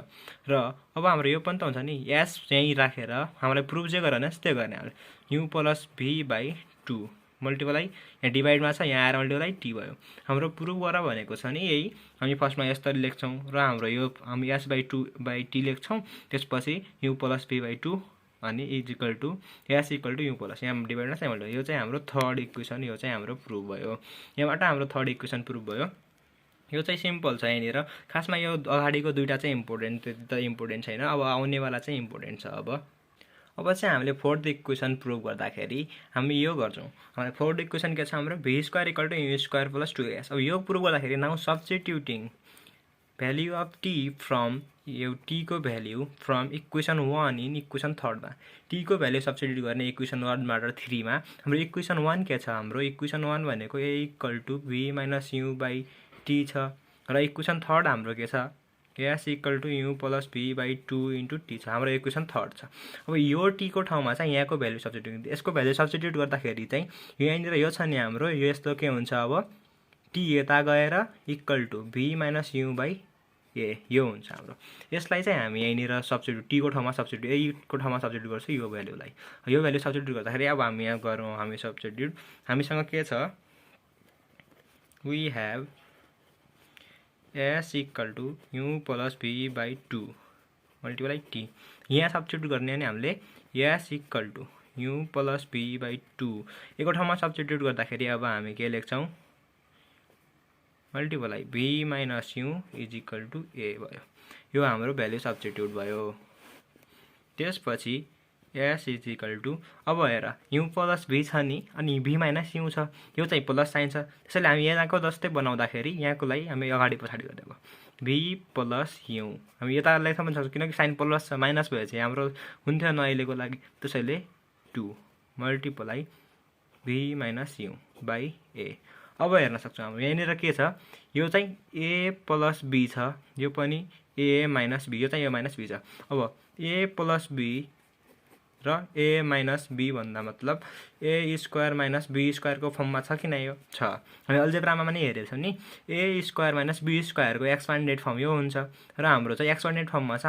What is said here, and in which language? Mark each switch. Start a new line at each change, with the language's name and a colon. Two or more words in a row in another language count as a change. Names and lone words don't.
Nepali: र अब हाम्रो यो पनि त हुन्छ नि s चाहिँ राखेर हामीलाई प्रुफ जे गर्न त्यस्तै गर्ने हामीले u + v/2 मल्टिप्लाई यहाँ डिवाइडमा छ यहाँ आएर मल्टिप्लाई t भयो। हाम्रो प्रुफ गर भनेको छ नि यही। हामी फर्स्टमा यसरी लेख्छौं र हाम्रो यो हामी s/2/t लेख्छौं। त्यसपछि u + v/2 अनि s = u + यहाँ डिवाइडमा चाहिँ मल्टिप्लाई यो चाहिँ हाम्रो
English: third equation
Nepali: यो चाहिँ हाम्रो प्रुफ भयो। यहाँबाट हाम्रो
English: third equation
Nepali: प्रुफ भयो। यो चाहिँ सिम्पल छ। यहाँनिर खासमा यो अगाडिको दुईटा चाहिँ इम्पोर्टेन्ट त्यति त इम्पोर्टेन्ट छैन। अब आउनेवाला चाहिँ इम्पोर्टेन्ट छ। अब चाहिँ हामीले
English: fourth equation
Nepali: प्रुभ गर्दाखेरि हामी यो गर्छौं। हाम्रो
English: fourth equation
Nepali: के छ हाम्रो v² = u² + 2s। अब यो प्रुभ गर्दाखेरि
English: now substituting value of t from t
Nepali: को
English: value from equation 1 in equation 3
Nepali: मा t को भ्यालु सब्स्टिट्युट गर्ने इक्वेसन 1 बाट 3 मा हाम्रो इक्वेसन 1 के छ हाम्रो इक्वेसन 1 भनेको a = v - u/t छ र इक्वेसन 3 हाम्रो के छ s = u + v/2 * t छ। हाम्रो इक्वेसन 3 छ। अब यो t को ठाउँमा चाहिँ यहाँको भ्यालु सब्स्टिट्युट यसको भ्यालु सब्स्टिट्युट गर्दाखेरि चाहिँ यहाँनिर यो छ नि हाम्रो यो यस्तो के हुन्छ अब t यता गएर = v - u/a यो हुन्छ हाम्रो। यसलाई चाहिँ हामी यहाँनिर सब्स्टिट्युट t को ठाउँमा सब्स्टिट्युट a को ठाउँमा सब्स्टिट्युट गर्छु यो भ्यालुलाई। यो भ्यालु सब्स्टिट्युट गर्दाखेरि अब हामी यहाँ गरौँ हामी सब्स्टिट्युट हामीसँग के छ
English: we have
Nepali: s = u + v/2 मल्टिप्लाई t यहाँ सब्स्टिट्युट गर्ने अनि हामीले s = u + v/2 एको ठाउँमा सब्स्टिट्युट गर्दाखेरि अब हामी के लेख्छौं मल्टिप्लाई v - u = a भयो। यो हाम्रो भ्यालु सब्स्टिट्युट भयो। त्यसपछि s = अब हेर u + v छ नि अनि v - u छ यो चाहिँ प्लस साइन छ। त्यसैले हामी यहाँको जस्तै बनाउँदाखेरि यहाँकोलाई हामी अगाडि पछाडी गर्दैछौं v + u हामी यता लेख्न पनि सक्छौं किनकि साइन प्लस छ माइनस भएपछि हाम्रो हुन्थ्यो न अहिलेको लागि। त्यसैले 2 मल्टिप्लाई v - u/a अब हेर्न सक्छौँ हाम्रो यहाँनिर के छ, यो चाहिँ a प्लस b छ, यो पनि a माइनस b, यो चाहिँ a माइनस b छ। अब a प्लस b र a माइनस b भन्दा मतलब
English: a square minus b squareको
Nepali: फर्ममा छ कि नै? यो छ। हामी अल्जेब्रामा पनि हेरेको छौँ नि,
English: a square minus b squareको expanded form
Nepali: यो हुन्छ र हाम्रो चाहिँ
English: expanded formमा
Nepali: छ।